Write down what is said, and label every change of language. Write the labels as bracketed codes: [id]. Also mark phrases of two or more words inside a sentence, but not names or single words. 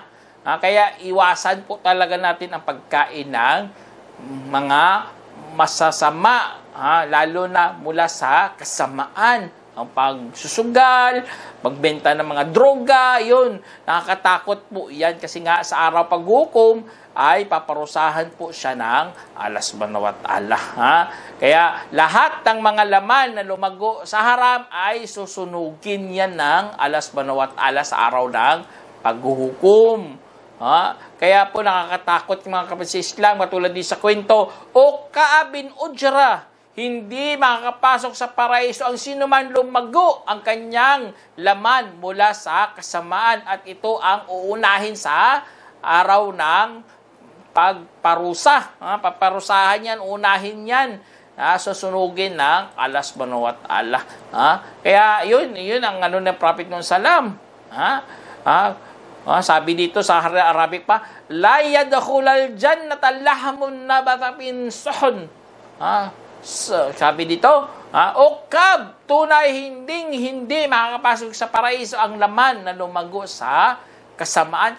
[tl] Kaya iwasan po talaga natin ang pagkain ng mga masasama. Lalo na mula sa kasamaan. Ang pagsusugal, pagbenta ng mga droga, yun. Nakakatakot po yan kasi nga sa araw paghukom ay paparusahan po siya ng Allah [ar] سبحانه وتعالى. [tl] Kaya lahat ng mga laman na lumago sa haram ay susunugin yan ng Allah [ar] سبحانه وتعالى [tl] sa araw ng paghuhukom. Kaya po nakakatakot yung mga kapatid sa Islam, katulad din sa kwento, o Ka'ab bin Ujra, hindi makakapasok sa paraiso ang sinuman lumago ang kanyang laman mula sa kasamaan at ito ang uunahin sa araw ng pagparusa. Paparusahan yan, unahin yan. Susunugin ng Allah [ar] سبحانه وتعالى. [tl] Kaya yun ang ng Prophet ng Salam. [ar] Sabi dito sa Arabic pa, لا يدخل الجنة لحم نبت من سحت. [tl] Sabi dito, o Ka'ab, tunay hindi makakapasok sa paraiso ang laman na lumago sa kasamaan.